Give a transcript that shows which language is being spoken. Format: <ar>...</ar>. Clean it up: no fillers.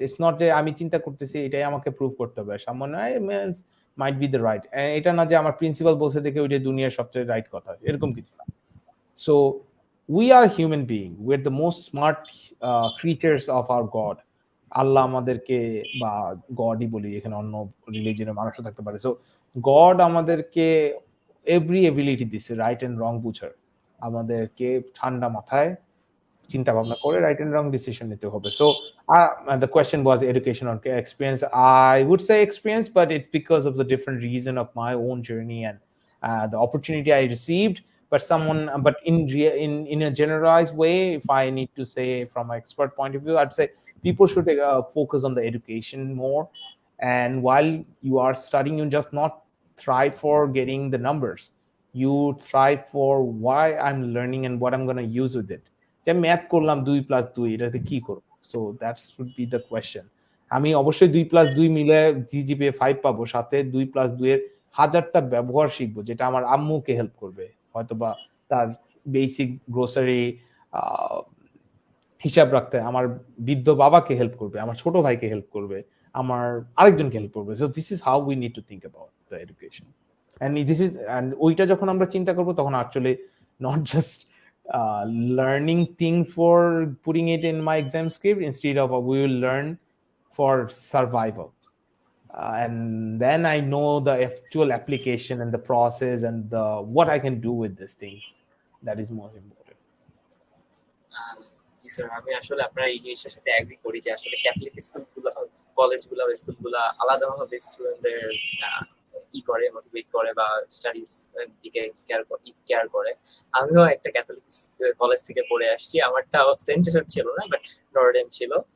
<en>It's not</en> <bn>যে আমি চিন্তা করতেছি এটাই আমাকে প্রুভ করতে হবে,</bn> <en>someone might be the right,</en> <bn>এটা না যে আমার প্রিন্সিপাল বলছে দেখে ওইটা দুনিয়ার সবচেয়ে রাইট কথা, এরকম কিছু না।</bn> <en>So we are human being, we're the most smart creatures of our God.</en> <bn>আল্লাহ আমাদেরকে, বা গডই বলি, এখানে অন্য রিলিজিয়নের মানুষও থাকতে পারে। সো গড আমাদেরকে এভরি এবিলিটি দিচ্ছে রাইট এন্ড রং বুঝার। আমাদেরকে ঠান্ডা মাথায় চিন্তা ভাবনা করে রাইট এন্ড রং ডিসিশন নিতে হবে।</bn> <en>So the question was education or experience. I would say experience, but it's because of the different reason of my own journey and the opportunity I received. But in a generalized way, if I need to say from my expert point of view, I'd say people should focus on the education more. And while you are studying, you just not try for getting the numbers. you thrive for why I'm learning and what I'm going to use with it.</en> <bn>যে math করলাম 2+2 এটাতে কি করব,</bn> <en>So that should be the question.</en> <bn>আমি অবশ্যই 2+2 মিলে জিজিপিএ 5 পাবো, সাথে 2+2 এর হাজারটা ব্যবহার শিখবো যেটা আমার আম্মুকে হেল্প করবে, হয়তোবা তার বেসিক গ্রোসারি হিসাব রাখতে আমার বৃদ্ধ বাবাকে হেল্প করবে, আমার ছোট ভাইকে হেল্প করবে, আমার আরেকজনকে হেল্প করবে।</bn> <en>So this is how we need to think about the education. And</en> <bn>ওইটা যখন আমরা চিন্তা করবো তখন</bn> <en>Actually not just learning things for putting it in my exam script, instead of we will learn for survival. And then I know the actual application and the process and the what I can do with these things. That is most important.</en> <bn>G sir, আমি আসলে আপনার এই জিনিসটার সাথে agri করি যে আসলে Catholic স্কুলগুলো, কলেজগুলো, স্কুলগুলো আলাদাভাবে স্টুডেন্টদের করে, মোটিভেট করে বা স্টাডিজ দিকে কেয়ার করে। আমিও একটা ক্যাথলিক কলেজ থেকে পড়ে আসছি, আমারটা সেন্ট জোসেফ ছিল না, বাট নর্ডেন ছিল।</bn>